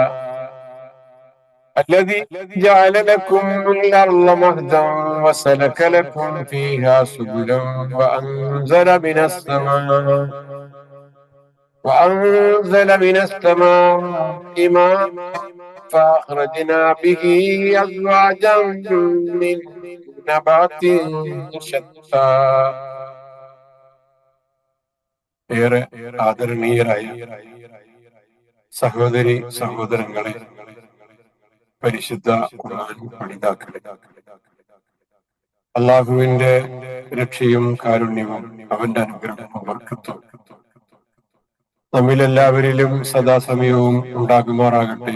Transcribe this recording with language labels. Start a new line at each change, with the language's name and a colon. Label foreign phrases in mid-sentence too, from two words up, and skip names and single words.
Arabic: الذي جعل لكم الأرض مهدا وسلك لكم فيها سبلا وأنزل من السماء ماء فأخرجنا به أزواجا من نبات شتى.
Malayalam: ഏറെ ആദരണീയരായ സഹോദരി സഹോദരങ്ങളെ, പരിശുദ്ധ ഖുർആൻ പഠിതാക്കളെ, അള്ളാഹുവിന്റെ രക്ഷയും കാരുണ്യവും അവന്റെ അനുഗ്രഹവും ബർക്കത്തും നമ്മിലെല്ലാവരിലും സദാസമയവും ഉണ്ടാകുമാറാകട്ടെ.